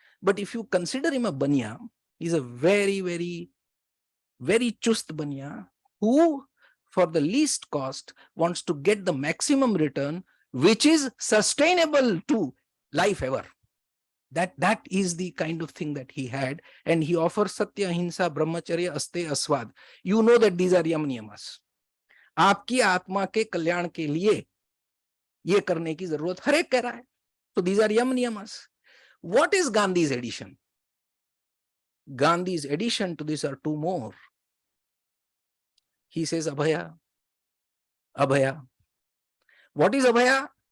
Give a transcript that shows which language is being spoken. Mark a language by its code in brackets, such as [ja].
[en] But if you consider him a baniya, he's a very, very, very chust baniya who, for the least cost, wants to get the maximum return, which is sustainable to life ever. That is the kind of thing that he had, and he offers Satya, Ahimsa, Brahmacharya, Aste, Aswad. You know that these are yam niyamas. [hi] आपकी आत्मा के कल्याण के लिए ये करने की जरूरत हर एक कह रहा है. [en] So these are yam niyamas. What is Gandhi's addition? Gandhi's addition to this are 2 more. He says Abhaya. Abhaya. What is Abhaya?